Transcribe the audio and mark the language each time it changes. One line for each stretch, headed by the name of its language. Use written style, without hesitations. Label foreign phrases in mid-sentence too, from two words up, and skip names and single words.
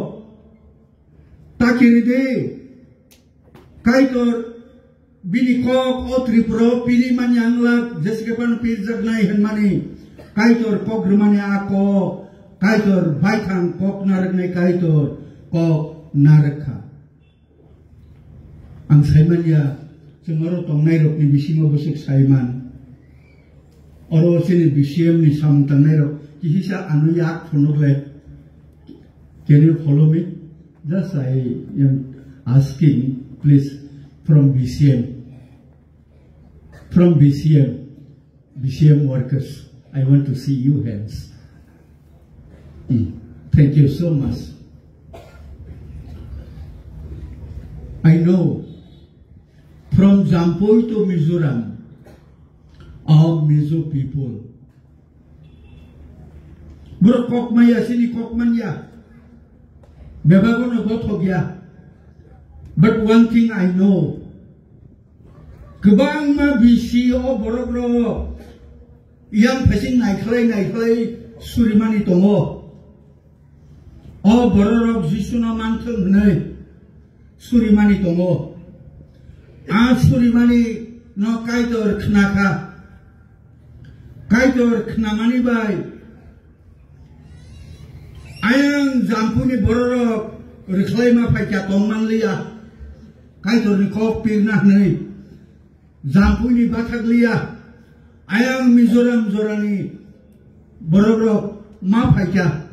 Kok Borok: takiri de kaitor bini kok o Tripura pili manyanglak jeskapan pirjak nai hanmani kaitor kok rumani ako kaitor baithang kok narak nai kaitor kok narakha ang saiman ya semaro tongnai rok ni bisimo bosik saiman oro sini bisiam ni samtangnai rok kihisa anu yak phonokle
English: can you follow me just I am asking please from BCM workers I want to see you hands thank you so much I know from Jampoi to Mizoram, all Mizo people.
Kok Borok: Bro kokmaya sini kokmanya, bebagono gotogya.
English: But one thing I know,
Kok Borok: kebang ma bisi o borobro, yang pesing naik surimani tongo. O bororok jisuna manteng nai surimani tongo. Surimani no kaitor knaka kaitor knamani bai ayang jampuni bororok reclaima paika tongman liya kaitor ni kok pirna nei jampuni bathak liya ayang Mizoram jorani bororok ma paika